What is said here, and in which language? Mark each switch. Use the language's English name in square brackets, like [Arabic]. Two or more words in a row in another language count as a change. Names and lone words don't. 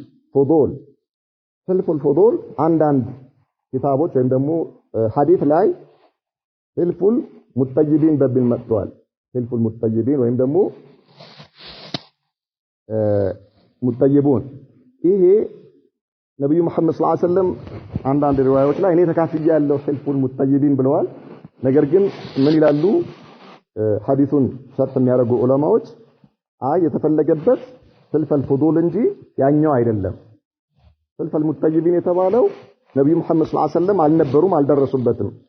[Amharic] الفضول አንዳንድ ኪታቦች ወይም ደግሞ ሐዲስ ላይ [Arabic] حلف المطيبين [Amharic] በሚል መጥቷል [Arabic] حلف المطيبين [Amharic] ወይም ደግሞ ሙጠይቡን ይሄ ነብዩ መሐመድ [Arabic] صلى الله عليه وسلم [Amharic] አንዳንድ ሪዋያዎች ላይ እኔ ተካፍያ ያለው [Arabic] حلف المطيبين [Amharic] ብለዋል ነገር ግን ምን ይላሉ ሐዲሱን ሸርጥ የሚያደርጉ ዑለማዎች የተፈለገበት [Arabic] حلف الفضول [Amharic] እንጂ ያኛው አይደለም [Arabic] حلف المطيبين [Amharic] የተባለው ነብዩ መሐመድ [Arabic] صلى الله عليه وسلم [Amharic] አልነበሩም አልደረሱበትም